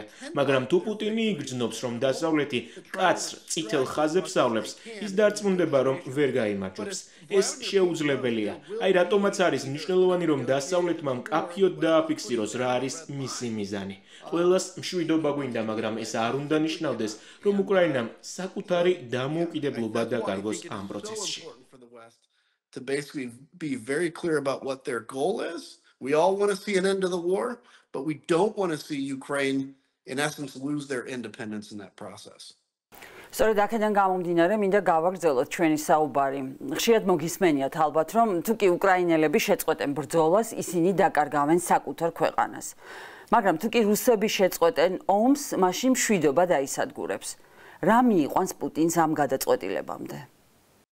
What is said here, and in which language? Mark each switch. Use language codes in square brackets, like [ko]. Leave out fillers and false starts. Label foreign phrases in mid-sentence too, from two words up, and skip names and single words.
[ka] მაგრამ თუ პუტინი იგრძნობს, რომ დასავლეთი კაცრ წითელ ხაზებს ავლებს, ის დარწმუნდება, რომ ვერ გაიმარჯვებს. ეს შეუძლებელია. აი რატომაც არის მნიშვნელოვანი, რომ დასავლეთმა მკაფიოდ დააფიქსიროს, რა არის მისი მიზანი. ყველას მშვიდობა გვინდა, მაგრამ ეს არ უნდა ნიშნავდეს, რომ უკრაინამ საკუთარი დამოუკიდებლობა დაკარგოს ამ პროცესში. [en] To basically be very clear about what their goal is. We all want to see an end to the war, but we don't want to see Ukraine in essence lose their independence in that process. [ka] სწორედ აქედან გამომდინარე, მინდა გავაგრძელოთ ჩვენი საუბარი. ხშირად მოგისმენიათ ალბათ, რომ თუ კი უკრაინელები შეწყვეტენ ბრძოლას, ისინი დაკარგავენ საკუთარ ქვეყანას. მაგრამ თუ კი რუსები შეწყვეტენ ომს, მაშინ მშვიდობა დაისადგურებს. რა მიიყვანს პუტინს ამ გადაწყვეტილებამდე?